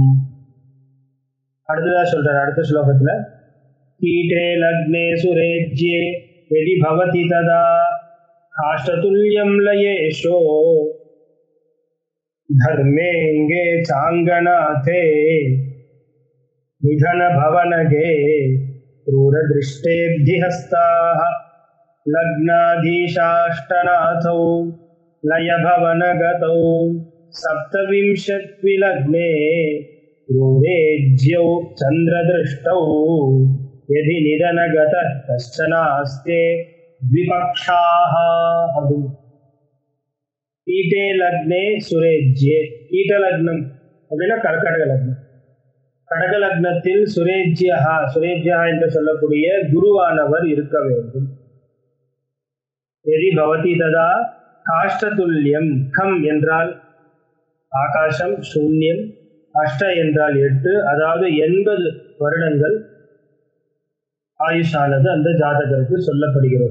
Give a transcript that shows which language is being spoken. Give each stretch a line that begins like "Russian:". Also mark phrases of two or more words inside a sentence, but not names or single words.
Tamil: அடுத்ததா சொல்றாரு அடுத்த ஸ்லோகத்துல,
Sanskrit: कीटे लग्ने सुरेज्ये यदि भवति तदा खाष्टतुल्यं लयेशो धर्मेङ्गे साङ्गनाथे निधन भवनगे क्रूरदृष्टेऽब्धिहस्ताः लग्नाधीशाष्टनाथौ लयभवनगतौ सप्तविंशद्विलग्ने क्रूरेज्यौ चन्द्रदृष्टौ यदि निधनगतः कश्चनास्ते द्विपक्षाः. कीटे लग्ने सुरेज्ये,
Tamil: कीट लग्னம் அப்படின்னா கர்க்கடக லக்னம், கடக லக்னத்தில் சுரேஜ்யா, சுரேஜ்யா என்று சொல்லக்கூடிய குருவானவர் இருக்க வேண்டும்.
Sanskrit: यदि भवति तदा खाष्टतुल्यम्,
Tamil: கம் என்றால் ஆகாசம், சூன்யம், அஷ்ட என்றால் 8, அதாவது 80 வருடங்கள் ஆயுஷானது அந்த ஜாதகருக்கு சொல்லப்படுகிறது.